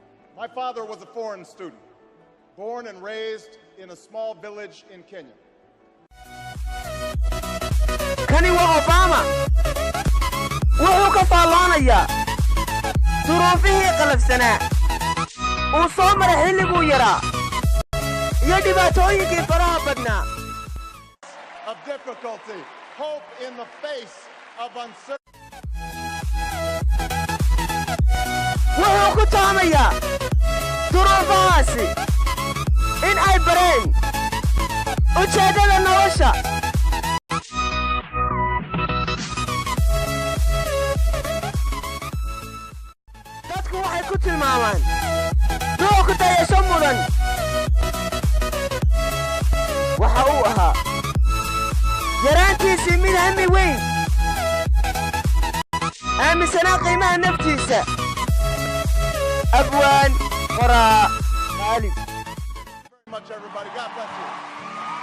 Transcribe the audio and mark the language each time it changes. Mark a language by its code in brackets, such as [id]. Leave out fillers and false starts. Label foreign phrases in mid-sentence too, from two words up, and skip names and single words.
[en] My father was a foreign student, born and raised in a small village in Kenya. [so] Kani wa Obama wuxuu ka faalloonayaa duruufihii qalafsanaa uu soo maray xilliguu yaraa iyo dhibaatooyinkii faraha badnaa. [en] Of difficulty, hope in the face of uncertainty. [so] wuxuu ku taamayaa duruufahaasi in ay bareen ujeeddada nolosha. dadku waxay ku tilmaamaan ruux ku dayasho mudan. waxa uu ahaa yaraantiisii mid hami weyn aaminsanaa qiimaha naftiisa. abwaan qoraa Qaalib. [en] Very much, everybody. God bless you.